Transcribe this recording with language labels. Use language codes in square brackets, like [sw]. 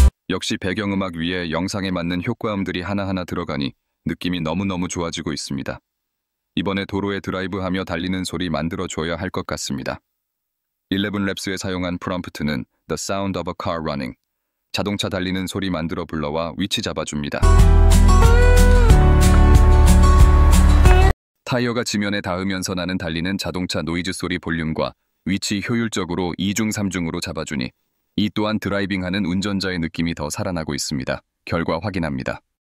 [ko] 역시 배경음악 위에 영상에 맞는 효과음들이 하나하나 들어가니 느낌이 너무너무 좋아지고 있습니다. 이번에 도로에 드라이브하며 달리는 소리 만들어줘야 할 것 같습니다. 11랩스에 사용한 프롬프트는 [en] The sound of a car running. [ko] 자동차 달리는 소리 만들어 불러와 위치 잡아줍니다. 타이어가 지면에 닿으면서 나는 달리는 자동차 노이즈 소리 볼륨과 위치 효율적으로 2중 3중으로 잡아주니 이 또한 드라이빙하는 운전자의 느낌이 더 살아나고 있습니다. 결과 확인합니다.